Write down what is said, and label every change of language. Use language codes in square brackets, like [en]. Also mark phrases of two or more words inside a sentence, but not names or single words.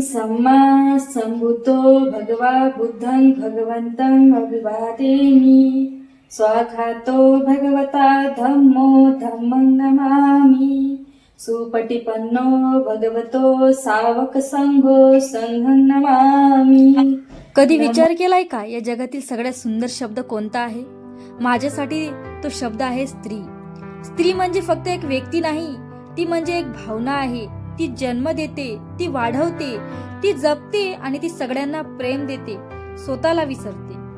[pi] सम्मा सम्भुतो भगवा बुद्धं भगवन्तं अभिवादेमि। स्वाखातो भगवता धम्मो धम्मं नमामि। सुपटिपन्नो भगवतो सावक संघो संघं नमामि। [mr] कधी विचार केलाय का या जगातील सगळ्यात सुंदर शब्द कोणता आहे? माझ्यासाठी तो शब्द आहे स्त्री. स्त्री म्हणजे फक्त एक व्यक्ती नाही, ती म्हणजे एक भावना आहे. ती जन्म देते, ती वाढवते, ती जपते आणि ती सगळ्यांना प्रेम देते, स्वतःला विसरते.